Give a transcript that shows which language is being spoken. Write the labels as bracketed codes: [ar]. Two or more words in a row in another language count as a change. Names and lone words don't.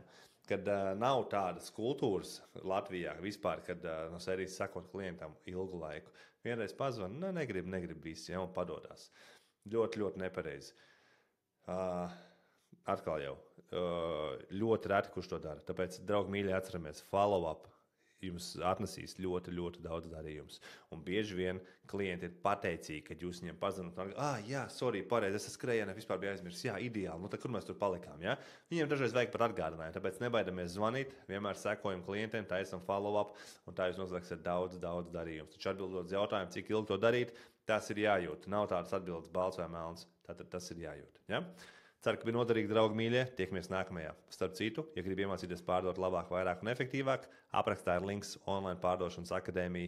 [lv] Kad nav tādas kultūras Latvijā vispār, kad no sērijas sakot klientam ilgu laiku. Vienreiz pazvana, negrib visi, ja, un padodās. Ļoti, ļoti nepareizi. Atkal jau ļoti reti, kurš to dara. Tāpēc, draugi mīļi, atceramies, follow-up jums atnesīs ļoti, ļoti daudz darījumus. Un bieži vien klienti ir pateicīgi, kad jūs viņiem pazvanāt. Jā, sorry, pareizi, es skrējienā vispār biju aizmirsis. Jā, ideāli. Tad kur mēs tur palikām? Ja? Viņiem dažreiz vajag pat atgādinājumu. Tāpēc nebaidamies zvanīt, vienmēr sekojam klientiem, taisam follow-up, un tā jūs noslēgsiet daudz darījumus. Taču atbildot uz jautājumu, cik ilgi to darīt, tas ir jājūt. Nav tādas atbildes balts vai melns. Tātad tas ir jājūt. Ja? Ceru, ka bija noderīgi, draugi mīļie. Tiekamies nākamajā. Starp citu, ja gribi iemācīties pārdot labāk, vairāk un efektīvāk, aprakstā ir links online pārdošanas akadēmija.